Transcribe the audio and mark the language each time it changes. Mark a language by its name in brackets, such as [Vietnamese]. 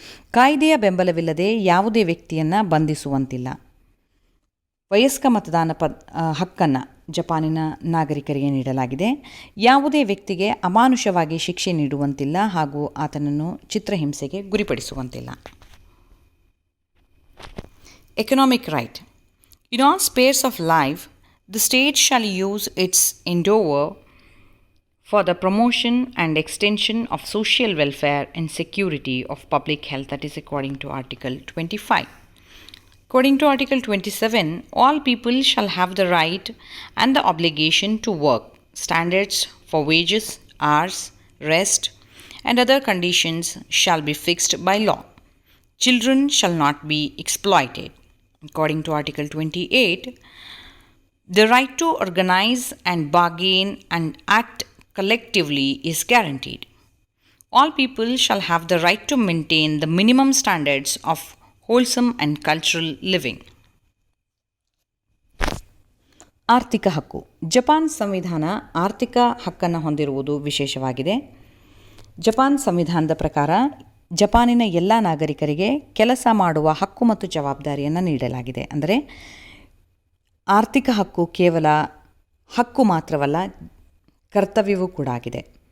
[Kannada] ಕಾಯ್ದೆಯ ಬೆಂಬಲವಿಲ್ಲದೆ ಯಾವುದೇ ವ್ಯಕ್ತಿಯನ್ನು ಬಂಧಿಸುವಂತಿಲ್ಲ. ವಯಸ್ಕ ಮತದಾನ ಹಕ್ಕನ್ನು ಜಪಾನಿನ ನಾಗರಿಕರಿಗೆ ನೀಡಲಾಗಿದೆ. ಯಾವುದೇ ವ್ಯಕ್ತಿಗೆ ಅಮಾನುಷವಾಗಿ ಶಿಕ್ಷೆ ನೀಡುವಂತಿಲ್ಲ ಹಾಗೂ ಆತನನ್ನು ಚಿತ್ರಹಿಂಸೆಗೆ ಗುರಿಪಡಿಸುವಂತಿಲ್ಲ. [English] Economic right. In all spheres of life, the state shall use its endeavor for the promotion and extension of social welfare and security of public health. That is according to Article 25. According to Article 27, all people shall have the right and the obligation to work. Standards for wages, hours, rest, and other conditions shall be fixed by law. Children shall not be exploited. According to Article 28, the right to organize and bargain and act collectively is guaranteed. All people shall have the right to maintain the minimum standards of wholesome and cultural living. [Kannada] ಆರ್ಥಿಕ ಹಕ್ಕು. Japan ಸಂವಿಧಾನ ಆರ್ಥಿಕ ಹಕ್ಕನ್ನು ಹೊಂದಿರುವುದು ವಿಶೇಷವಾಗಿದೆ. Japan ಸಂವಿಧಾನದ ಪ್ರಕಾರ ಜಪಾನಿನ ಎಲ್ಲ ನಾಗರಿಕರಿಗೆ ಕೆಲಸ ಮಾಡುವ ಹಕ್ಕು ಮತ್ತು ಜವಾಬ್ದಾರಿಯನ್ನು ನೀಡಲಾಗಿದೆ. ಅಂದರೆ ಆರ್ಥಿಕ ಹಕ್ಕು ಕೇವಲ ಹಕ್ಕು ಮಾತ್ರವಲ್ಲ, ಕರ್ತವ್ಯವೂ ಕೂಡ ಆಗಿದೆ.